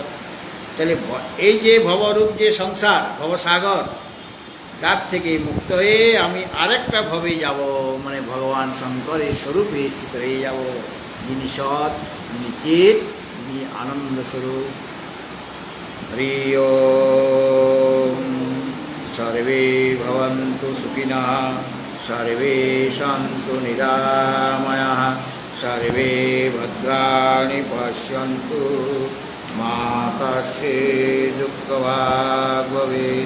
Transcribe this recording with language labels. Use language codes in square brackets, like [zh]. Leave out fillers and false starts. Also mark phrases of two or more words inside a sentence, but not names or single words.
[bn] তাহলে এই যে ভবরূপ যে সংসার, ভবসাগর, তার থেকে মুক্ত হয়ে আমি আরেকটা ভবে যাব, মানে ভগবান শঙ্করের স্বরূপে স্থিত হয়ে যাব, যিনি সৎ, যিনি চিৎ, যিনি আনন্দ স্বরূপ। [sa] হরি ওম। সর্বে ভবন্তু সুখিনঃ, সর্বে সন্তু নিরাময়াঃ, সর্বে ভদ্রাণি পশ্যন্তু, মা কশ্চিৎ দুঃখভাগ্ ভবেৎ।